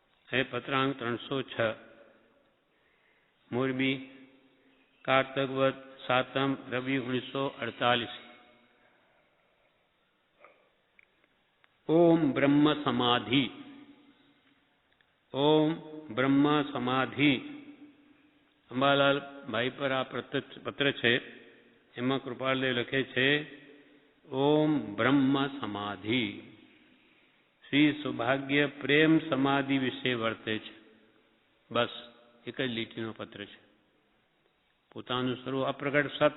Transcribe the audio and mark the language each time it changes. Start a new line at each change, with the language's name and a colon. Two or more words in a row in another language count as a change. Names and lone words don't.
Hindi: है पत्रांक 306 मोरबी कार्तकवत 7 रवि 1948।
Sanskrit: ओम ब्रह्म समाधि। ओम ब्रह्म समाधि।
Gujarati: અંબાલાલ ભાઈ પર આ પત્ર છે, એમાં કૃપાલદેવ લખે છે,
Sanskrit: ओम ब्रह्म समाधि.
Gujarati: શ્રી સૌભાગ્ય પ્રેમ સમાધિ વિશે વર્તે છે. બસ એક જ લીટીનો પત્ર છે. પોતાનું સ્વરૂપ અપ્રગટ સત.